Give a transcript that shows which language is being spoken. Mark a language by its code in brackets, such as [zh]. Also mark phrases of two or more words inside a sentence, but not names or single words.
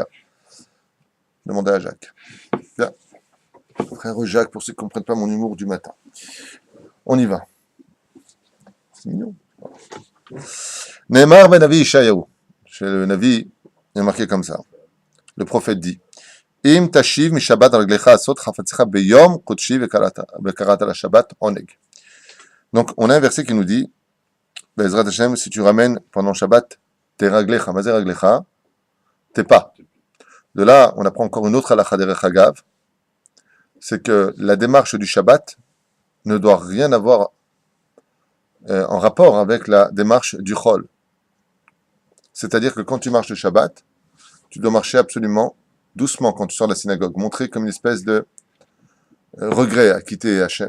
[fr] Demandez à Jacques. Bien. Frère Jacques, pour ceux qui ne comprennent pas mon humour du matin. On y va. C'est mignon. [he] נאמר בנביא ישעיהו. [fr] Chez le Navi, il est marqué comme ça. Le prophète dit [he] אם תשיב משבת רגלך עשות חפצך ביום קדשי וקראת לשבת ענג. [fr] Donc, on a un verset qui nous dit [he] בעזרת השם, [fr] si tu ramènes pendant Shabbat tes raglecha, [he] מה זה רגלך, [fr] tes pas. De là, on apprend encore une autre halakha [he] דרך אגב, [fr] c'est que la démarche du Shabbat ne doit rien avoir en rapport avec la démarche du Chol. C'est-à-dire que quand tu marches le Shabbat, tu dois marcher absolument doucement quand tu sors de la synagogue, montrer comme une espèce de regret à quitter Hachem.